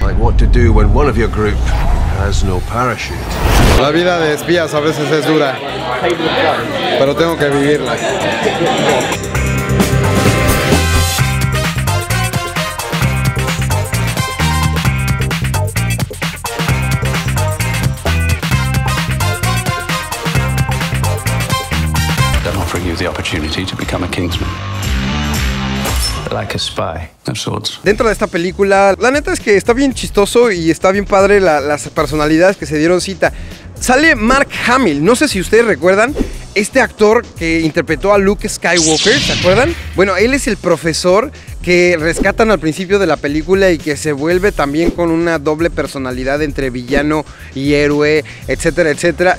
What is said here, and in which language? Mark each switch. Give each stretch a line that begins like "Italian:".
English: Like what to do when one of your group has no parachute.
Spanish: La vida de espías a veces es dura, pero tengo que vivirla.
English: They're offering you the opportunity to become a Kingsman. Like a spy. Of sorts.
Spanish: Dentro de esta película, la neta es que está bien chistoso y está bien padre las personalidades que se dieron cita. Sale Mark Hamill, no sé si ustedes recuerdan, este actor que interpretó a Luke Skywalker, ¿se acuerdan? Bueno, él es el profesor que rescatan al principio de la película y que se vuelve también con una doble personalidad entre villano y héroe, etcétera, etcétera.